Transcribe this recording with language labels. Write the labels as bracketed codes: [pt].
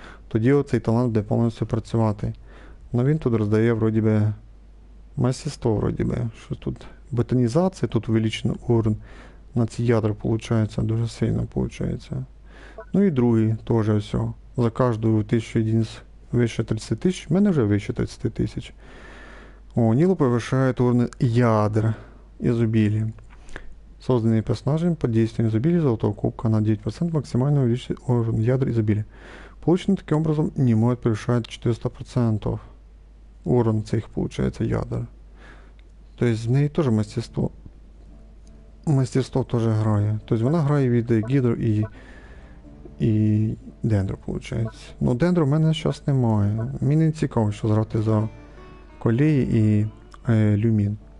[uk] Тоді оцей талант буде повністю працювати. Но він тут роздає, вроді би, мастерство, вроді би. Що тут ботанізація, тут [ru] увеличено уровень [uk] на ці ядра, виходить, дуже сильно виходить. Ну і другий теж ось. За кожну 1000 единиц вище 30 тисяч, в мене вже вище 30 тисяч. [ru] Ніло повышает уровень ядер изобилия. Созданные персонажами под действием изобилия золотого кубка на 9% максимально увеличить уровень ядер изобилия. Полученный таким образом не может превышать 400%. Уровень цих, получается, ядер. [uk] То есть в неї теж мастерство. Мастерство теж грає. Тобто вона грає від Гідро і Дендро, виходить. Ну, Дендро в мене зараз немає. Мені не цікаво, що грати за Колії і Люмін.